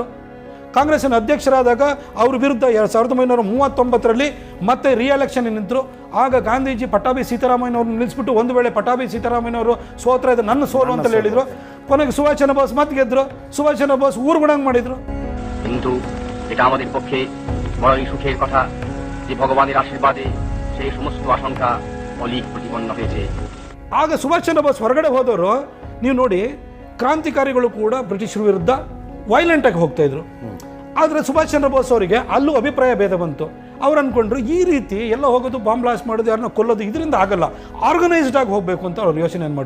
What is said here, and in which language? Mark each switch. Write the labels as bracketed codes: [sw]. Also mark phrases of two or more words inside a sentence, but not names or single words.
[kn] ಕಾಂಗ್ರೆಸ್ಸಿನ ಅಧ್ಯಕ್ಷರಾದಾಗ ಅವ್ರ ವಿರುದ್ಧ 1939ರಲ್ಲಿ ಮತ್ತೆ ರಿಎಲೆಕ್ಷನ್ ನಿಂತರು. ಆಗ ಗಾಂಧೀಜಿ ಪಟ್ಟಾಭಿ ಸೀತಾರಾಮಯ್ಯನವ್ರನ್ನ ನಿಲ್ಲಿಸ್ಬಿಟ್ಟು, ಒಂದು ವೇಳೆ ಪಟ್ಟಾಭಿ ಸೀತಾರಾಮಯ್ಯನವರು ಸೋತ್ರ ಇದು ನನ್ನ ಸೋಲು ಅಂತ ಹೇಳಿದ್ರು. ಕೊನೆಗೆ ಸುಭಾಷ್ ಚಂದ್ರ ಬೋಸ್ ಮತ್ತೆ ಗೆದ್ರು. ಸುಭಾಷ್ ಚಂದ್ರ ಬೋಸ್ ಊರುಗುಣಂಗ್ ಮಾಡಿದ್ರು. [bn] কিন্তু এটা আমাদের পক্ষে বড়ই সুখের কথা যে ভগবানের আশীর্বাদে সেই সমস্ত আশঙ্কা অলিক প্রতিপন্ন হয়েছে. [kn] ಆಗ ಸುಭಾಷ್ ಚಂದ್ರ ಬೋಸ್ ಹೊರಗಡೆ ಹೋದವರು ನೀವು ನೋಡಿ, ಕ್ರಾಂತಿಕಾರಿಗಳು ಕೂಡ ಬ್ರಿಟಿಷರ ವಿರುದ್ಧ ವೈಲೆಂಟ್ ಆಗಿ ಹೋಗ್ತಾ ಇದ್ರು. ಆದರೆ ಸುಭಾಷ್ ಚಂದ್ರ ಬೋಸ್ ಅವರಿಗೆ ಅಲ್ಲೂ ಅಭಿಪ್ರಾಯ ಭೇದ ಬಂತು. ಅವ್ರು ಅಂದ್ಕೊಂಡ್ರು ಈ ರೀತಿ ಎಲ್ಲ ಹೋಗೋದು, [en] bomb blast [kn] ಮಾಡೋದು, ಯಾರನ್ನ ಕೊಲ್ಲೋದು, ಇದರಿಂದ ಆಗಲ್ಲ, ಆರ್ಗನೈಸ್ಡ್ ಆಗಿ ಹೋಗಬೇಕು ಅಂತ ಅವ್ರು ಯೋಚನೆ ಮಾಡಿದ್ರು.